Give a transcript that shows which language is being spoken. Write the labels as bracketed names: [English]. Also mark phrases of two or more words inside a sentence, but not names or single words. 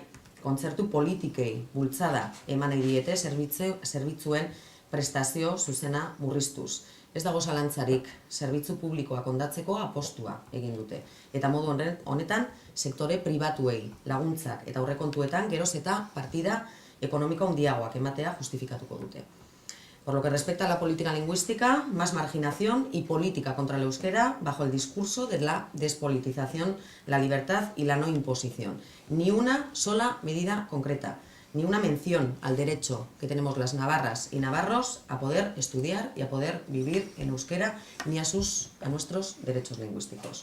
[Basque] Kontzertu politikei bultzada eman nahi diete zerbitzuen prestazio zuzena murriztuz. Ez dago zalantzarik, zerbitzu publikoak ondatzeko apostua egin dute. Eta modu honetan, sektore pribatuei laguntzak eta aurrekontuetan geroz eta partida ekonomiko handiagoak ematea justifikatuko dute. [Spanish] Por lo que respecta a la política lingüística, más marginación y política contra el euskera bajo el discurso de la despolitización, la libertad y la no imposición. Ni una sola medida concreta, ni una mención al derecho que tenemos las navarras y navarros a poder estudiar y a poder vivir en euskera, ni a nuestros derechos lingüísticos.